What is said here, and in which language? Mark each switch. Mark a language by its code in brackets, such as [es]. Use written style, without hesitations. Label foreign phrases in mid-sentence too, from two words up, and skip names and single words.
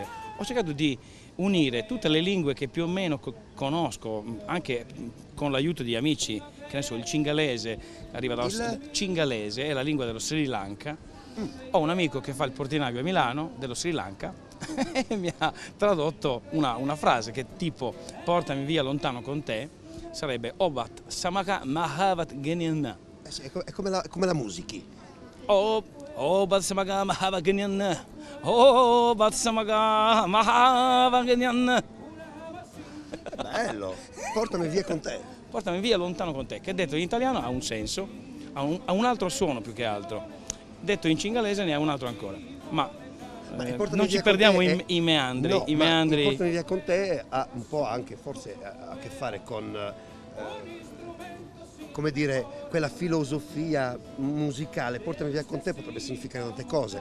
[it] Ho cercato di unire tutte le lingue che più o meno conosco, anche con l'aiuto di amici, che ne so, il cingalese, il cingalese è la lingua dello Sri Lanka. Ho un amico che fa il portinaio a Milano dello Sri Lanka e mi ha tradotto una frase che tipo portami via lontano con te, sarebbe [si] ඔබත් සමඟ මහවත් ගෙනියන්. [it] È come la musichi. [si] ඔබත් සමඟ මහවත් ගෙනියන්. ඔබත් සමඟ මහවත් ගෙනියන්. [it] Bello, portami via con te. Portami via lontano con te, che detto in italiano ha un senso, ha un altro suono più che altro. Detto in cingalese ne ha un altro ancora, ma non ci perdiamo i meandri. No, i meandri. Portami via con te ha un po' anche forse a che fare con come dire, quella filosofia musicale, portami via con te potrebbe significare tante cose.